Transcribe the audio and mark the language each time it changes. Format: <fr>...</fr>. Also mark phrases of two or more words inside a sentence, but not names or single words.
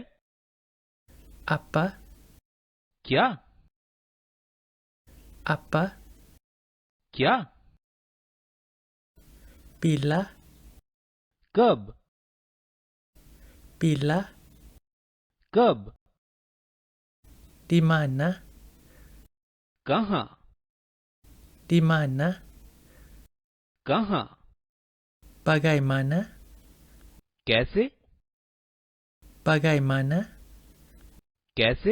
<ms>Apa?</ms> <hi>क्या?</hi> <ms>Apa?</ms> <hi>क्या?</hi> <ms>Bila?</ms> <hi>कब?</hi> <ms>Bila?</ms> <hi>कब?</hi> <ms>Di mana?</ms> <hi>कहाँ?</hi> <ms>Di mana?</ms> <hi>कहाँ?</hi> <ms>Bagaimana?</ms> <hi>कैसे?</hi> <ms>Bagaimana?</ms> <hi>कैसे?</hi>